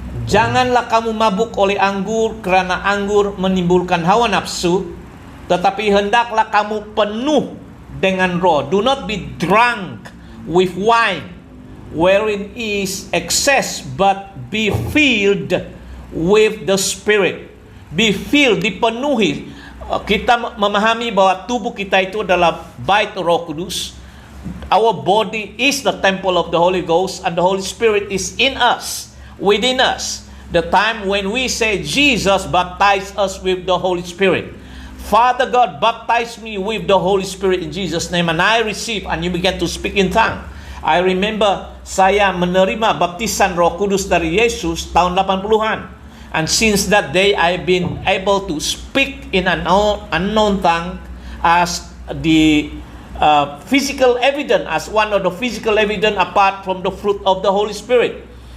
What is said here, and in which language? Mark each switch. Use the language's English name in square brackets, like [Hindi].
[Malay] Janganlah kamu mabuk oleh anggur, kerana anggur menimbulkan hawa nafsu, tetapi hendaklah kamu penuh dengan roh. [English] Do not be drunk with wine, wherein is excess, but be filled with the Spirit. Be filled, [Indonesian] dipenuhi. Kita memahami bahwa tubuh kita itu adalah bait Roh Kudus. [English] Our body is the temple of the Holy Ghost, and the Holy Spirit is in us, within us. The time when we say Jesus baptized us with the Holy Spirit. Father God baptized me with the Holy Spirit in Jesus' name, and I receive, and you began to speak in tongue. I remember [Indonesian] saya menerima baptisan Roh Kudus dari Yesus tahun 80-an. [English] And since that day, I've been able to speak in an unknown tongue as the physical evidence, as one of the physical evidence apart from the fruit of the Holy Spirit.